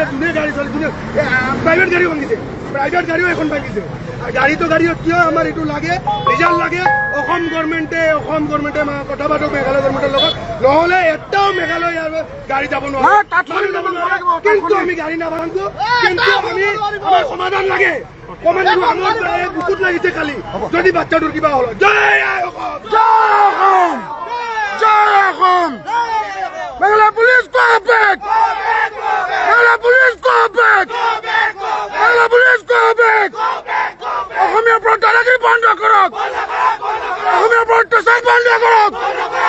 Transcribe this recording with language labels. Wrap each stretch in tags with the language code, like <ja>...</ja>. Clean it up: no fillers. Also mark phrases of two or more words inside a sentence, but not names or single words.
<as>যোনে গাড়ী চলে যোনে প্ৰাইভেট গাড়ী ভাঙিছে প্ৰাইভেট গাড়ীও এখন ভাঙিছে গাড়ীতো কিয় আমাৰ এইটো লাগে ৰিজাল্ট লাগে অসম গভৰ্ণমেণ্টে কথা পাতক মেঘালয় গভৰ্ণমেণ্টৰ লগত নহ'লে এটাও মেঘালয় গাড়ী যাব নোৱাৰে কিন্তু আমি গাড়ী নাভাঙো কিন্তু আমি আমাৰ সমাধান লাগে বুকুত লাগিছে কালি যদি বাচ্চাটোৰ কিবা হ'ল জয় অসম</as> <en>Meghalaya police go back! Meghalaya police go back! Meghalaya police go back!</en> <as>অসমীয়া প্ৰত্যাহাৰী বন্ধ কৰক অসমীয়া প্ৰত্যাচাৰ বন্ধ কৰক</as>